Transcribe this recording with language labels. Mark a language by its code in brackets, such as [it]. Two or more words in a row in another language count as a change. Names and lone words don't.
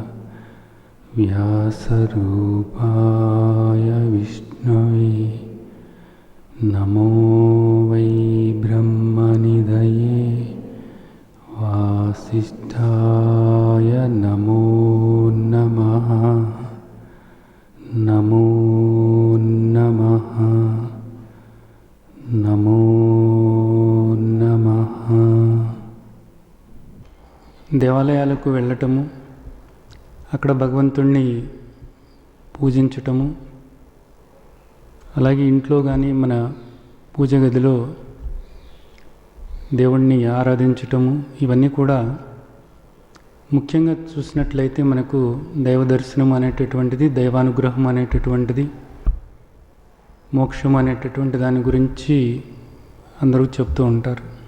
[sa] व्यासरूपाय विष्णवे नमो वै ब्रह्मनिधये वासिष्ठाय नमो नमः। नमो नमः नमो नमः। [te] దేవాలయాలకు వెళ్ళటము, అక్కడ భగవంతుణ్ణి పూజించటము, అలాగే ఇంట్లో కానీ మన పూజ గదిలో దేవుణ్ణి ఆరాధించటము, ఇవన్నీ కూడా ముఖ్యంగా చూసినట్లయితే మనకు దైవ దర్శనం అనేటటువంటిది, దైవానుగ్రహం అనేటటువంటిది, మోక్షం అనేటటువంటి దాని గురించి అందరూ చెప్తూ ఉంటారు.